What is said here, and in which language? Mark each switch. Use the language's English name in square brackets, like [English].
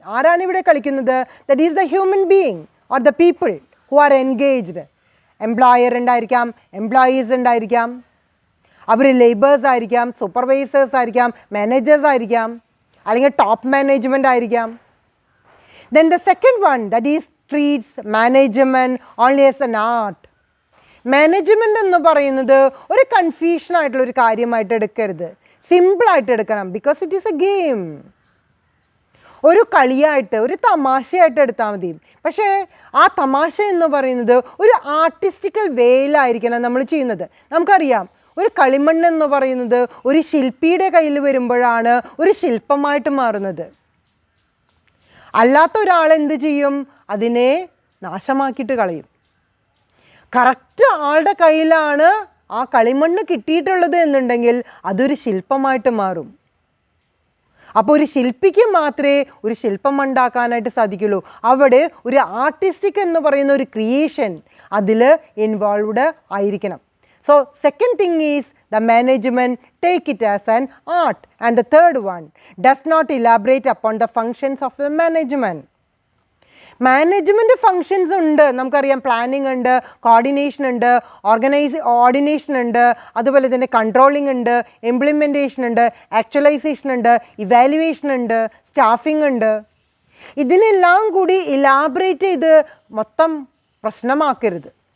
[Malayalam] ആരാണ് ഇവിടെ കളിക്കുന്നത്? [English] That is the human being or the people who are engaged. [Malayalam] Employer ഉണ്ടായിരിക്കാം, എംപ്ലോയീസ് ഉണ്ടായിരിക്കാം, അവർ ലേബേഴ്സ് ആയിരിക്കാം, സൂപ്പർവൈസേഴ്സ് ആയിരിക്കാം, മാനേജേഴ്സ് ആയിരിക്കാം, അല്ലെങ്കിൽ ടോപ്പ് മാനേജ്മെൻറ്റ് ആയിരിക്കാം. [English] Then the second one, that is treats management only as an art. [Malayalam] Management എന്ന് പറയുന്നത് ഒരു കൺഫ്യൂഷൻ ആയിട്ടുള്ള ഒരു കാര്യമായിട്ട് എടുക്കരുത്, സിമ്പിളായിട്ട് എടുക്കണം. [English] Because it is a game. [Malayalam] ഒരു കളിയായിട്ട്, ഒരു തമാശയായിട്ട് എടുത്താൽ മതി. പക്ഷേ ആ തമാശ എന്ന് പറയുന്നത് ഒരു ആർട്ടിസ്റ്റിക്കൽ വേയിലായിരിക്കണം നമ്മൾ ചെയ്യുന്നത്. നമുക്കറിയാം, ഒരു കളിമണ്ണ് എന്ന് പറയുന്നത് ഒരു ശില്പിയുടെ കയ്യിൽ വരുമ്പോഴാണ് ഒരു ശില്പമായിട്ട് മാറുന്നത്. അല്ലാത്ത ഒരാൾ എന്ത് ചെയ്യും? അതിനെ നാശമാക്കിയിട്ട് കളയും. കറക്റ്റ് ആളുടെ കയ്യിലാണ് ആ കളിമണ്ണ് കിട്ടിയിട്ടുള്ളത് എന്നുണ്ടെങ്കിൽ അതൊരു ശില്പമായിട്ട് മാറും. അപ്പോൾ ഒരു ശില്പിക്ക് മാത്രമേ ഒരു ശില്പം ഉണ്ടാക്കാനായിട്ട് സാധിക്കുള്ളൂ. അവിടെ ഒരു ആർട്ടിസ്റ്റിക് എന്ന് പറയുന്ന ഒരു ക്രിയേഷൻ അതിൽ ഇൻവോൾവ്ഡ് ആയിരിക്കണം. [English] So second thing is the management take it as an art, and the third one does not elaborate upon the functions of the management. [Malayalam] Management functions ഉണ്ട്, നമുക്കറിയാം. പ്ലാനിങ് ഉണ്ട്, കോർഡിനേഷൻ ഉണ്ട്, ordination ഉണ്ട്, അതുപോലെ തന്നെ controlling ഉണ്ട്, implementation ഉണ്ട്, actualisation ഉണ്ട്, ഇവാലുവേഷൻ ഉണ്ട്, സ്റ്റാഫിംഗ് ഉണ്ട്. ഇതിനെല്ലാം കൂടി ഇലാബറേറ്റ് ചെയ്ത് മൊത്തം പ്രശ്നമാക്കരുത്.